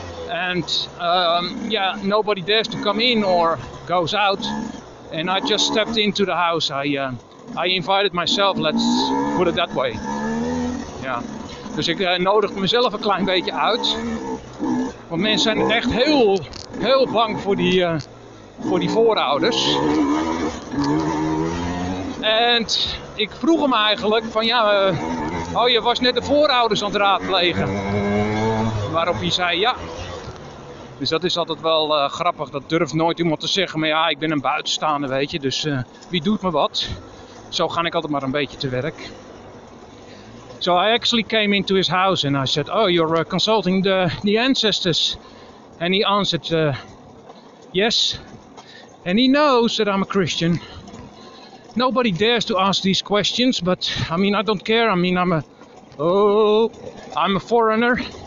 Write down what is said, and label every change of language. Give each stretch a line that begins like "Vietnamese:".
English: And yeah, nobody dares to come in or goes out. And I just stepped into the house. I invited myself, let's put it that way.
Dutch: Ja. Dus ik nodigde mezelf een klein beetje uit. Want mensen zijn echt heel bang voor die voorouders. En ik vroeg hem eigenlijk van ja, oh je was net de voorouders aan het raadplegen. Waarop hij zei ja. Dus dat is altijd wel grappig, dat durft nooit iemand te zeggen. Maar ja, ik ben een buitenstaander, weet je, dus wie doet me wat? Zo ga ik altijd maar een beetje te werk.
English: So I actually came into his house and I said, oh, you're consulting the ancestors. And he answered, yes. And he knows that I'm a Christian. Nobody dares to ask these questions, but I mean, I don't care. I mean, I'm a foreigner.